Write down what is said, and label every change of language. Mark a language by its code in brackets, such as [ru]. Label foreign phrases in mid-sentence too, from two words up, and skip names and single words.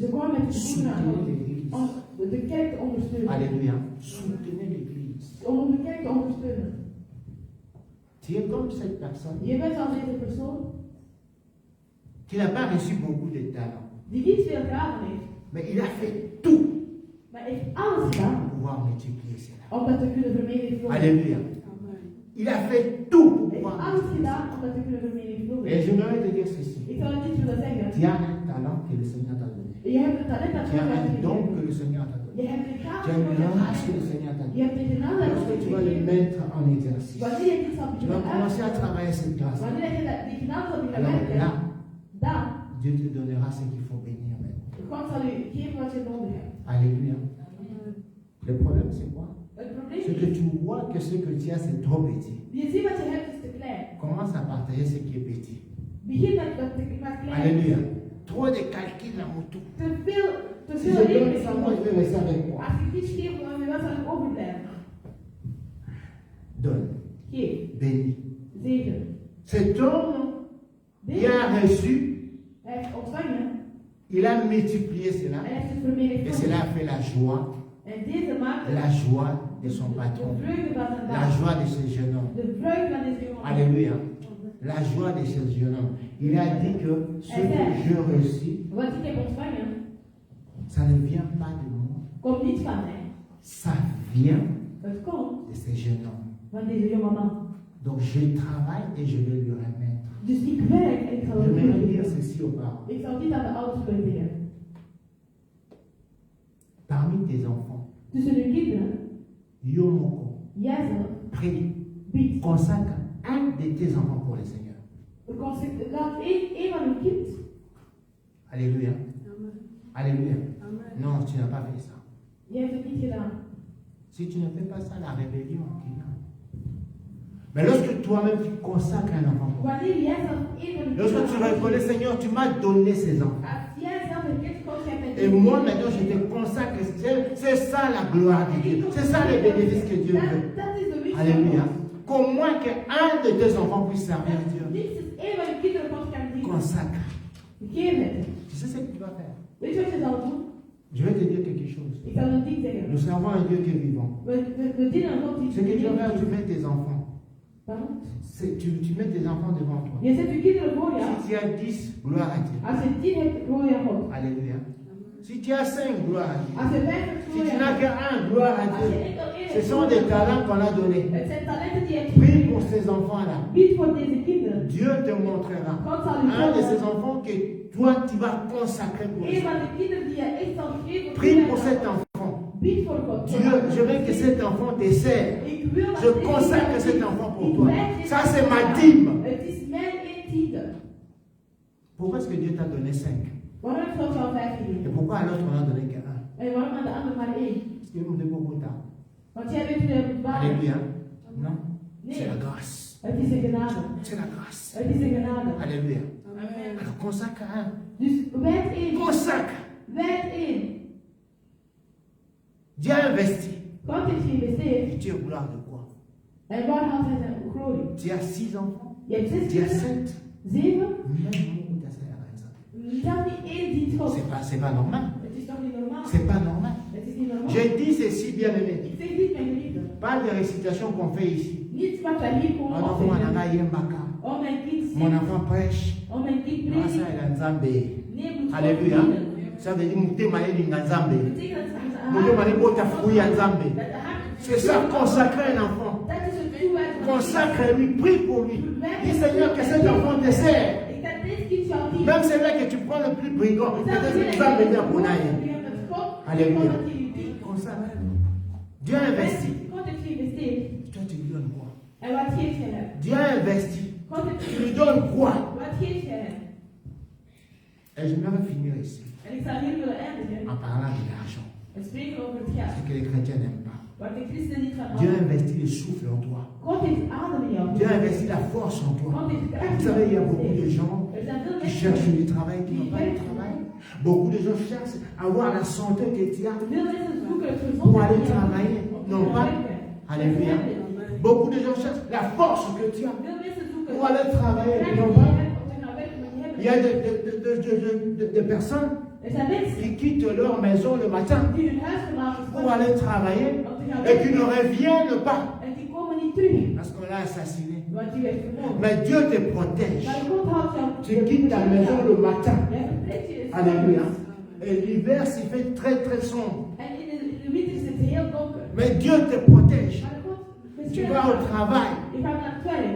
[nl] ze kwamen met de schoenen aan [fr] Soutenez l'église. [nl] om de kerk te ondersteunen. [fr] Alléluia. Soutenez l'église. [nl] Om de kerk te ondersteunen. [fr] Tu es comme cette personne [nl] Je bent als deze persoon [fr] qui n'a pas reçu beaucoup de talents. [nl] die niet veel gaven heeft, [fr] Mais il a fait tout [nl] maar heeft alles gedaan [fr] pour pouvoir multiplier cela. [nl] om dat te kunnen vermenigvuldigen. [fr] Alléluia. Il a fait tout pour [nl] Hij heeft [fr] pouvoir [nl] alles [fr] multiplier [nl] gedaan [fr] cela. [nl] om dat te kunnen [fr] Et [nl] vermenigvuldigen. [fr] j'aimerais te dire ceci. [nl] Ik zou het niet willen zeggen. [fr] Tu as un talent que le Seigneur t'a donné. [nl] Je hebt het talent dat [fr] Tu [nl] God [fr] as [nl] heeft [fr] un don [nl] gegeven. [fr] que le Seigneur t'a donné. [nl] Je hebt de [fr] Tu [nl] gave [fr] as [nl] dat God [fr] une [nl] heeft [fr] grâce que le [nl] gegeven. [fr] Seigneur t'a [nl] Je [fr] donné. [nl] hebt de genade dat God [fr] Lorsque [nl] heeft [fr] tu vas le [nl] gegeven. [fr] mettre en exercice, [nl] Wanneer je dit zal [fr] tu vas [nl] beginnen [fr] commencer à [nl] uit, [fr] travailler cette grâce. [nl] wanneer je die genade zal beginnen [fr] Alors [nl] werken, [fr] là, [nl] dan [fr] Dieu te donnera ce qu'il faut bénir maintenant. [nl] God zal u geven wat je nodig hebt. [fr] Alléluia. Le problème, c'est quoi? [nl] Het probleem [fr] C'est que [nl] is, [fr] tu vois que ce que tu as, c'est trop petit. [nl] je ziet wat je hebt is te klein. [fr] Commence à partager ce qui est petit. [nl] Begin met wat klein. [fr] Alléluia. Trop de calculs dans mon tout. [nl] Te veel [fr] Si je donne [nl] rekening. [fr] ça, moi je vais rester avec moi. [nl] Als ik iets geef, dan wat zal ik overblijven? [fr] Donne, [nl] Geef, [fr] bénis. [nl] zegen. [fr] Cet homme qui [nl] Deze, [fr] a reçu, [nl] hij heeft ontvangen, [fr] il a multiplié cela. [nl] hij heeft het [fr] Et [nl] vermenigvuldigd. [fr] cela a fait la joie, [nl] En deze maakt [fr] la joie de son [nl] de [fr] patron, [nl] vreugde van zijn [fr] la [nl] baas. [fr] joie de ce jeune homme. [nl] De vreugde van deze jongen. [fr] Alléluia. La joie de ce jeune homme. Il a dit que ce que je reçus, [nl] Wat ik heb ontvangen, [fr] ça ne vient pas de moi. [nl] komt niet van mij. [fr] Ça vient [nl] Het komt [fr] de ce jeune homme. [nl] van deze jonge man. [fr] Donc je travaille et je vais lui remettre. [nl] Dus ik werk en ik zal [fr] Je [nl] het [fr] vais dire [nl] teruggeven. [fr] ceci aux parents. [nl] Ik zal dit aan de ouders willen zeggen. [fr] Parmi tes enfants, [nl] Tussen uw kinderen, [ln] Yomoko, [nl] jij zelf, [fr] prie, [nl] biedt. [fr] consacre un de tes enfants pour le Seigneur. [nl] Laat één van uw kind. [fr] Alléluia. Alléluia. Non, tu n'as pas fait ça. [nl] Jij hebt het niet gedaan. [fr] Si tu ne fais pas ça, la rébellion qui vient. Mais lorsque toi-même tu consacres un enfant pour [nl] Wanneer jij zelf één van uw [fr] lorsque tu reconnais, Seigneur, tu m'as donné ces enfants. [nl] Als jij zelf herkent, God jij bent. [fr] Et moi maintenant je te consacre. C'est ça la gloire de Dieu. C'est ça les bénéfices que Dieu veut. [nl] Dat is de winst van [fr] Alléluia. [nl] God. [fr] qu'au moins qu'un de tes enfants puisse servir Dieu. [nl] Minstens één van je kinderen God kan dienen. [fr] Consacre. [nl] Geef het. [fr] Tu sais ce que tu vas faire? [nl] Weet je wat je zal doen? [fr] Je vais te dire quelque chose. [nl] Ik zal een ding zeggen. [fr] Nous servons un Dieu qui est vivant. [nl] We dienen een God die [fr] Ce que tu vas faire, tu mets tes enfants. Pardon? Tu mets tes enfants devant toi. [nl] Je zet je kinderen voor jou. [fr] Si tu as 10, gloire à Dieu. [nl] Als je 10 hebt, glorie aan God. [fr] Alléluia. Si tu as 5, gloire à Dieu. [nl] Als je 5 hebt, [fr] Si [nl] glorie [fr] tu [nl] aan [fr] n'as [nl] God. [fr] qu'un, gloire à [nl] Als je [fr] Dieu. [nl] enkel één [fr] Ce [nl] hebt, [fr] sont des talents qu'on a donnés. [nl] het zijn talenten die je hebt [fr] Prie [nl] gekregen. [fr] pour ces enfants-là. [nl] Bid voor deze kinderen. [fr] Dieu te montrera. [nl] God zal u [fr] Un de ces [nl] tonen. [fr] enfants que toi, tu vas consacrer pour [nl] Een [fr] lui. [nl] van de kinderen die je echt zal geven. [fr] Prie pour cet enfant. [nl] Bid voor God. [fr] Dieu, je veux que cet enfant te sert. [nl] Ik wil dat [fr] Je [nl] deze [fr] consacre [nl] kinderen- [fr] cet enfant pour [nl] Ik [fr] toi. [nl] wijs dit [fr] Ça, c'est [nl] aan [fr] ma [nl] jou. [fr] dîme. [nl] Het is mijn intiede. [fr] Pourquoi est-ce que Dieu t'a donné 5? [nl] Waarom heeft God jou 5 [fr] Et [nl] gegeven? [fr] pourquoi à l'autre on n'a donné que 1? [nl] En waarom aan de ander maar 1? [fr] Parce que nous devons beaucoup tard. [nl] Want jij weet hoe je moet bouwen. [fr] Alléluia. Non? [nl] Nee, [fr] C'est la grâce. [nl] het is een genade. [fr] C'est la grâce. [nl] Het is een genade. [fr] Alléluia. Amen. Alors consacre 1. [nl] Dus wijd 1. [fr] Consacre. [nl] Wijd 1. [fr] Dieu a investi. [nl] God heeft geïnvesteerd. [fr] Et tu es gloire de quoi? [nl] En waar haalt hij zijn glorie? [fr] Tu as 6 enfants. [nl] Je hebt 6 [fr] Tu as [nl] kinderen. [fr] 7. [nl] 7. [fr] Même beaucoup d'affaires à ça. [nl] Dat niet 1 dient God. [fr] C'est pas normal. [nl] Het is toch niet normaal? [fr] C'est pas normal. [nl] Het is niet normaal. [fr] Je dis ceci, bien aimé. [nl] Ik zeg niet mijn geliefde. [fr] Pas de récitation qu'on fait ici. [nl] Niet wat wij hier komen [fr] Mon enfant [nl] opzeggen. [ln] en a yembaka. [nl] Oh mijn kind [fr] Mon [nl] zingt. [fr] enfant prêche. [nl] Oh mijn kind [fr] Grâce [nl] predikt. [fr] à la Nzambe. [nl] Nee, moet God [fr] Alléluia. [nl] dienen. [fr] Ça veut dire [ln] mutema yelinga Nzambe. [nl] Betekent dat ze [ln] Mutema libota fruit ya Nzambe. [nl] Dat de hart- [fr] C'est ça, consacrer un enfant. [nl] Dat is het toewijzen van [fr] Consacre-lui, prie pour lui. Dis Seigneur que cet enfant te sert. [nl] Ik dat dit kind jou dient. [fr] Même celui que tu prends le plus brigand, peut-être que tu vas venir pour naïe. Alléluia. Consacre. Dieu a investi. [nl] God heeft geïnvesteerd. [fr] Toi, tu lui donnes quoi? [nl] En wat geeft je hem? [fr] Dieu a investi. [nl] God heeft [fr] Tu lui donnes quoi? [nl] Wat geeft je hem? [fr] Et je vais finir ici [nl] En ik zou hier willen eindigen. [fr] en parlant de l'argent. [nl] En spreken over het geld. [fr] Ce que les chrétiens n'aiment pas. [nl] Wat de christenen niet gaan [fr] Dieu a [nl] houden. [fr] investi le souffle en toi. [nl] God heeft adem in jou. [fr] Dieu a investi la force en toi. [nl] God heeft kracht [fr] Vous [nl] in [fr] savez, il y a [nl] jou. [fr] beaucoup de gens [nl] Er zijn veel [fr] qui [nl] mensen [fr] cherchent du travail, qui n'ont pas de [nl] die [fr] travail. Beaucoup de gens cherchent à avoir la santé que tu as [nl] Veel mensen zoeken het [fr] pour [nl] gezondheid [fr] aller [nl] in jou. [fr] travailler. [nl] Om te [fr] Non [nl] gaan [fr] pas. [nl] werken. [fr] Alléluia. Beaucoup de gens cherchent la force que tu as [nl] Veel mensen zoeken [fr] pour aller travailler. [nl] kracht [fr] Non [nl] die je [fr] pas. [nl] hebt om te gaan werken, maar die hebben [fr] Il y a des personnes [nl] Er zijn mensen [fr] qui quittent leur maison le matin [nl] die hun huis verlaten [fr] pour aller travailler [nl] om te gaan [fr] et qui [nl] werken. [fr] ne reviennent pas [nl] En die komen niet terug. [fr] parce qu'on l'a assassiné. [nl] Want die werd vermoord. [fr] Mais Dieu te protège. [nl] Maar God houdt jou. [fr] Tu quittes ta maison le matin. [nl] Jij vertrekt je de [fr] Alléluia. [nl] s'avonds. [fr] Et l'hiver, s'il fait très très sombre. [nl] En in de winter is het heel donker. [fr] Mais Dieu te protège. [nl] Maar God [fr] Tu [nl] beschermt [fr] vas au [nl] jou. [fr] travail. [nl] Je gaat naar het werk.